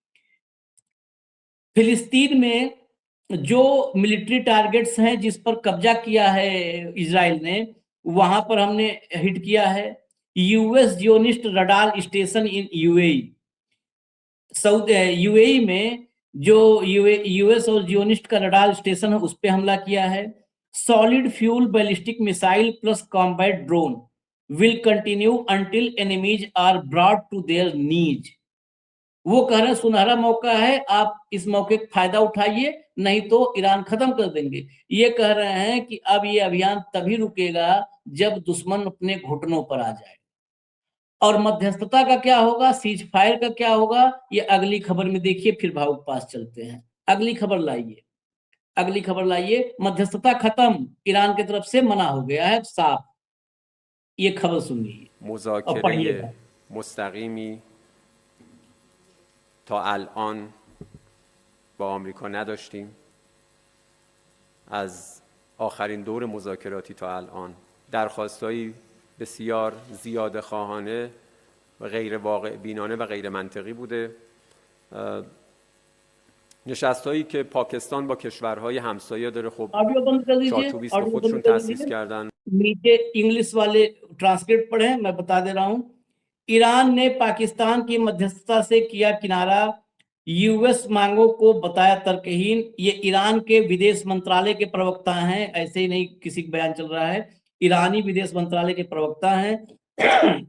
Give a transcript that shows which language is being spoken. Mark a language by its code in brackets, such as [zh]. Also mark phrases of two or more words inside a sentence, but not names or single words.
[hi] फिलिस्तीन में जो [en] military targets [hi] हैं जिस पर कब्जा किया है इजराइल ने, वहां पर हमने हिट किया है। [en] US Zionist radar station in UAE, [hi] यूएई में जो यूएस और जियोनिस्ट का [en] radar station [hi] है उस पे हमला किया है। [en] solid fuel ballistic missile plus combat drone will continue until enemies are brought to their knees। [hi] वो कह रहे हैं सुनहरा मौका है, आप इस मौके का फायदा उठाइए, नहीं तो ईरान खत्म कर देंगे। ये कह रहे हैं कि अब ये अभियान तभी रुकेगा जब दुश्मन अपने घुटनों पर आ जाए। और मध्यस्थता का क्या होगा, [en] cease fire [hi] का क्या होगा, ये अगली खबर में देखिए। फिर भावुक पास चलते हैं, अगली खबर लाइए, अगली खबर लाइए। मध्यस्थता खत्म, ईरान की तरफ से मना हो गया है साफ। ये खबर सुनिए। [fa] مذاکره مستقیمی تا الان با آمریکا نداشتیم. از آخرین دور مذاکراتی تا الان درخواستایی بسیار زیاده خواهانه و غیر واقع بینانه و غیر منطقی بوده. نشست‌هایی که پاکستان با کشورهای همسایه داره، خب [hi] ऑडियो बंद कर दीजिए, [fa] چارچوبی است که [hi] ऑडियो [fa] خودشون [hi] बंद कर [fa] تأسیس [hi] दीजिए. [fa] کردن. [hi] नीचे इंग्लिश वाले ट्रांसलेट पढ़े, मैं बता दे रहा हूं. ईरान ने पाकिस्तान की मध्यस्थता से किया किनारा, यूएस मांगों को बताया तर्कहीन. ये ईरान के विदेश मंत्रालय के प्रवक्ता हैं, ऐसे ही नहीं किसी का बयान चल रहा है, ईरानी विदेश मंत्रालय के प्रवक्ता हैं.